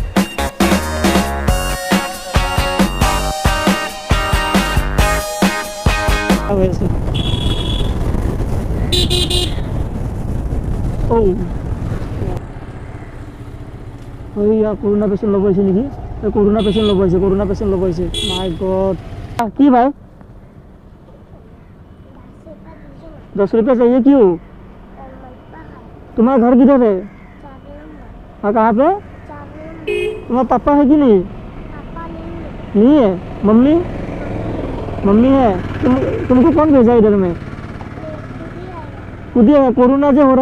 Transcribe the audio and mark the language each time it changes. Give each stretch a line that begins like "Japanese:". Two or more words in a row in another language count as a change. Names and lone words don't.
Assamese: হৈ আছে
English: corona patient
Assamese: ল'ব আহিছে নেকি
English: corona patient
Assamese: ল'ব আহিছে
English: my god
Assamese: কি ভাই
Hindi: 10 रुपये चाहिए क्यों तुम्हारा घर किधर है हाँ कहाँ पे तुम्हारा पापा है कि नहीं नहीं है मम्मी है तुमको कौन भेजा इधर में खुद ही है कोरोना जो हो रहा